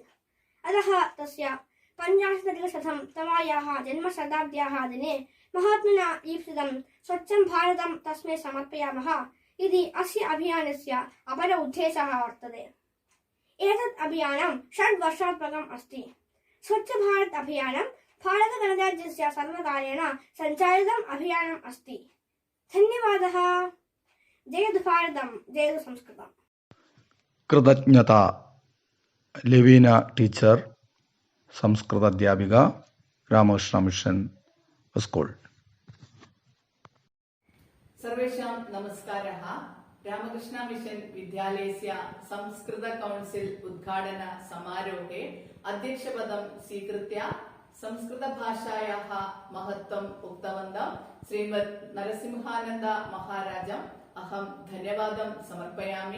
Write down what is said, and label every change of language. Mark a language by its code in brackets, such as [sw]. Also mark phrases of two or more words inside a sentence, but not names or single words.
[sa] अतः तस्य 50,000 तमायाः जन्मशताब्द्याः दिने महात्मना ईप्सितं स्वच्छं भारतं तस्मै समर्पयामः इति अस्य अभियानस्य अपर उद्देशः वर्तते. एतत् अभियानं 6 वर्षात्मकम् अस्ति. स्वच्छ भारत अभियानं भारतगणराज्यस्य सर्वकारेण सञ्चालितम् अभियानम् अस्ति. धन्यवादः. जयतु भारतं, जयतु संस्कृतम्. [ml] കൃതജ്ഞത. ലെവീന ടീച്ചർ, സംസ്കൃത അധ്യാപിക, രാമകൃഷ്ണ മിഷൻ സ്കൂൾ. [sa] सर्वेषां नमस्कारः. रामकृष्ण मिशन विद्यालयस्य संस्कृत कौन्सिल् उद्घाटन समारोहे अध्यक्षपदं स्वीकृत्य संस्कृतभाषायाः महत्त्वम् उक्तवन्तं श्रीमद् नरसिंहानन्द महाराजम् अहं धन्यवादं समर्पयामि।